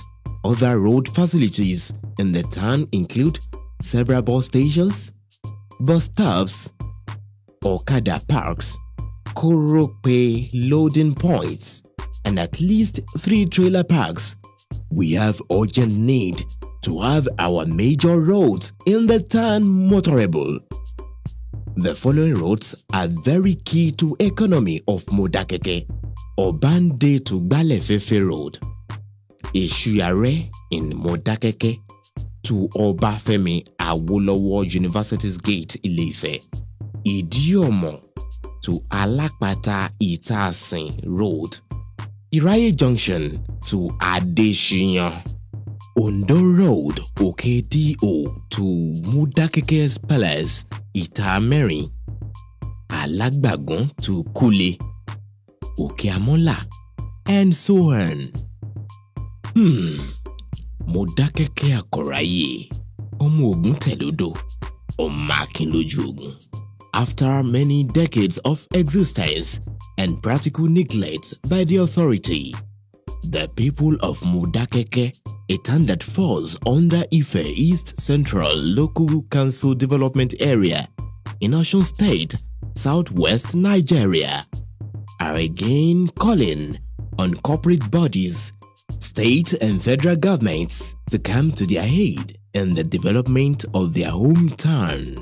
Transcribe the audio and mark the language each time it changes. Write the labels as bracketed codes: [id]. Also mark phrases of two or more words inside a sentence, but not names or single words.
[en] Other road facilities in the town include several bus stations, bus stops, Okada parks, Korope loading points, and at least 3 trailer parks. We have urgent need to have our major roads in the town motorable. The following roads are very key to economy of Modakeke: Obande to Gbalefefe Road, Ishuyare in Modakeke to Obafemi Awolowo University's Gate, Ile-Ife, Idiomo to Alapata Itasin Road, Iraye Junction to Adeshiyan, Ondo Road Okedio to Modakeke's Palace, Itameri, Alagbagun to Kule, Okeamola, and so on. [yo] Modakeke Akoraye, Ọmọ Ogun Telodo, Ọmọ Akinloju Ogun. [en] After many decades of existence and practical neglect by the authority, the people of Modakeke, a town that falls under Ife East Central Local Council Development Area in Osun State, Southwest Nigeria, are again calling on corporate bodies, state and federal governments to come to their aid in the development of their hometown.